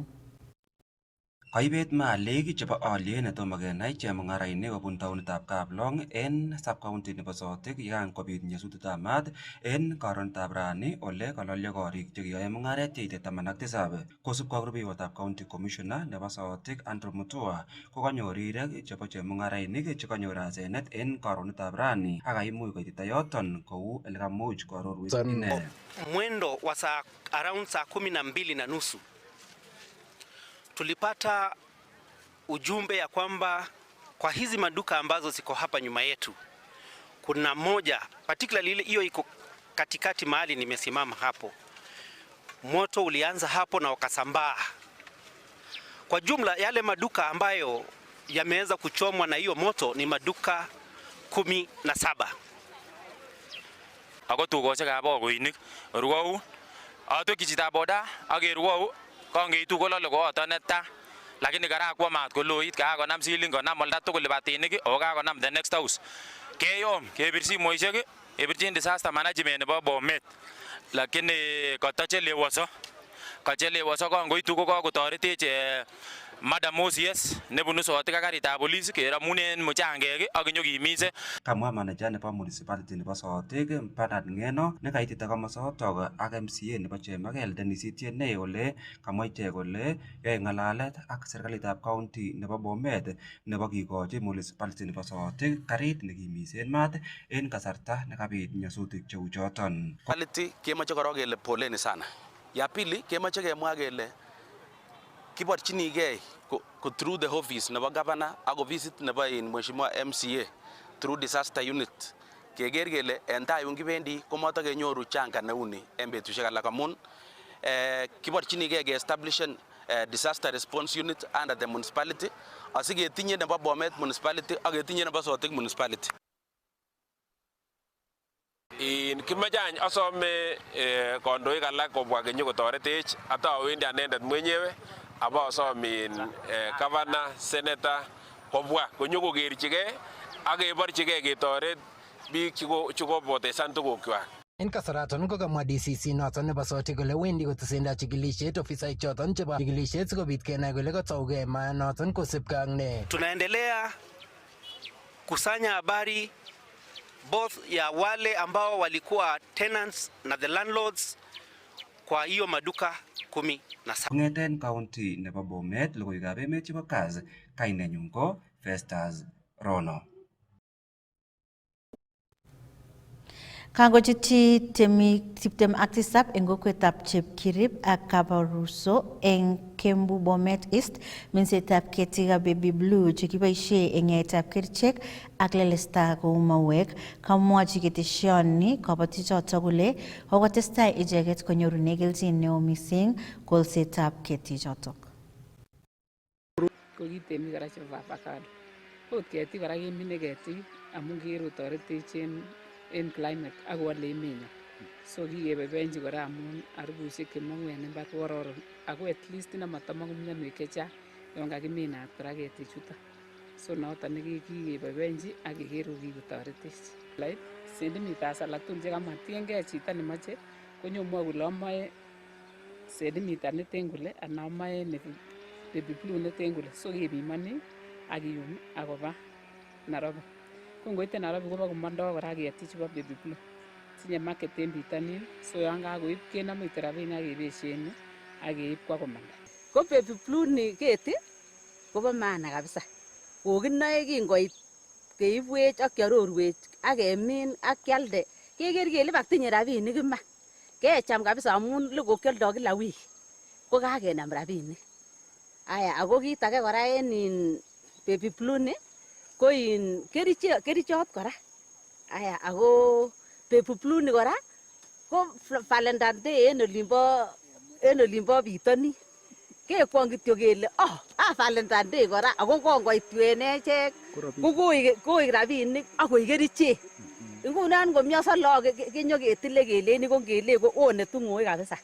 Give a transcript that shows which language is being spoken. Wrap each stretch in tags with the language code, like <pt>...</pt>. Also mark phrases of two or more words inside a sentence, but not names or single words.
<kln>Kaibet malik chebo aliet netomo kenai chemung'arainik kobun taonitab Kaplong en sub-county nebo Sotik yekan kobit nyasutietab maat en karonitab rani ole kalolyo korik chekiyoe mung'aret cheite 17. Kosubkei ak rubeiwotab</kln> <en>county commissioner</en> <kln>nebo Sotik Andrew Mutua kokanyor rirek chebo chemung'arainik chekanyor asenet en karonitab rani akaimuch koitita yoton kou ele kamuch koarorwech ine.</kln> <sw>Mwendo wa around saa 12:30 tulipata ujumbe ya kwamba kwa hizi maduka ambazo ziko hapa nyuma yetu kuna moja particularly ile hiyo iko katikati mahali nimesimama hapo, moto ulianza hapo na ukasambaa. Kwa jumla yale maduka ambayo yameweza kuchomwa na hiyo moto ni maduka 17.</sw> <kln>Ako tukoshekab bakoinik ruwau atokyi chitab boda akeruwau kangeitu kolole koyoto neta, lakini karakwo maat koloit kakonam ceiling konam olda tugul libatinik ako kakonam</kln> <en>the next house.</en> <kln>Keyom kebir simoishek kebirchin</kln> <en>disaster management</en> <kln>nebo Bomet, lakini kachelewoso kangoitu ko kakotoretech Madam OCS nebunu Sotik ak karitab polis keramunen muchangek ak kinyokimise. Kamwa manager nebo municipality nebo Sotik Bernard Ngeno nekaitita komosotok ak MCA nebo Chemakel Dennis Itiene ole kamwa ichek kole yoe ng'alalet ak serikalitab county nebo Bomet nebo kikochi municipality nebo Sotik karit nekimisen maat en kasarta nekabit nyasutik cheu choton. Quality kemoche korok kele</kln> <sw>poleni sana. Ya pili</sw> <kln>kemoche kemwa kele kiborchinigei ko</kln> <en>through the office</en> <kln>nebo governor ak visit nebo mheshimiwa MCA</kln> <en>through disaster unit</en> <kln>keker kele en tai yun kibendi komoto kenyoru changa neuni en betusiek alak amun kiborchinigei ke establishen</kln> <en>disaster response unit under the municipality</en> <kln>asiketinye nebo Bomet municipality ak ketinye nebo Sotik municipality. In kimachany asome kondoik alak kobwa kenyokotoretech atawendi anendet mwenyewe abasomin governor senator kobwa konyokokerchigei ak keborchigei ketoret biik chikopotesan tugukwak. En kasaraton kokamwa DCC noton nebo Sotik kole wendi kotesendai chikilisiet ofisaek choton chebo chikilisiet sikobit kenai kole katougei maanoton kosibkei ak ne.</kln> <sw>Tunaendelea kusanya habari both ya wale ambao walikuwa tenants na</sw> <en>the landlords</en> <sw>kwa hiyo maduka 17.</sw> <kln>Kong'eten county nebo Bomet logoiwekab emet chebo Kass, kainenyu ko Festus Rono. Kangochutyi temik 27 eng kokwetab Chepkirib ak Kabaruso eng Kembu Bomet East minsetab ketikab baby blue chekiboisie eng yaetab kerichek ak lelesta kou mauek. Kamwochi keteshoni kabotichoto kole kokotestai icheket konyorune kelchin neo mising kolsetab ketichotok. Kokitemik kora chebo avocado Ot ketik kora kemine ketik amun kero toretech en climate ak wale emenyo. So kikeboiboenchi kora amun harufusiek chemong'u en imbar ko kororon ako</kln> <en>at least</en> <kln>nematamong'u mionwek chechang yon kakiminat kora ketichuton. So noton nekikeboiboenchi ak keker ko kikotoretech. Lait centimeters alak tugul chekamwa tiengei chito nemoche konyomwoe kole amoe centimeter neten kole anan amoe baby blue neten kole, so kepimoni ak kiyumi akoba Nairobi. Ko ngoite Nairobi koba komondoo kora ketik chebo baby blue tinye market en bitonin, so yon kakoib kenome kityo rabinik ak kebeshen ak keib kwa komanda. Ko baby blue ni keti kobo maana kabisa. Kokinoe kingoit keibwech ak kiarorwech ak kemin ak kialde keker kele matinye rabinik iman. Kecham kabisa amun lokokialdo kila wiki ko kakenam rabinik. Aya ako kit age kora en baby blue ni ko kerichot kora. Aya ako baby blue ni kora ko Valentine Day en olimbo bitonin. Kekwong kityo kele Valentine Day kora ako kongoitu en echek ko koik rabinik ak koik kerichek. Ngunon ngomioso lagok kenyoketile keleni ko ngele ko one tung'oek kabisa.</kln>